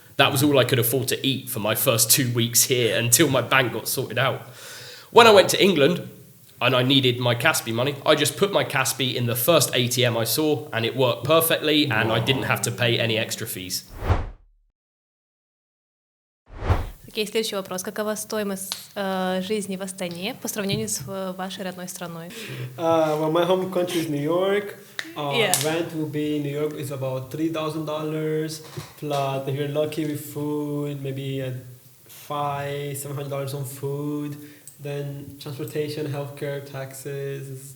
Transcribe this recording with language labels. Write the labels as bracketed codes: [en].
[en] That was all I could afford to eat for my first 2 weeks here until my bank got sorted out. When I went to England and I needed my Kaspi money, I just put my Kaspi in the first ATM I saw and it worked perfectly and I didn't have to pay any extra fees. [ru] Окей, следующий вопрос. Какова стоимость жизни в Астане по сравнению с вашей родной страной? [en] Well, my home country is New York. Yeah. Rent will be in New York is about $3,000 plus if you're lucky with food, maybe $500-$700 on food. Then transportation, healthcare, taxes.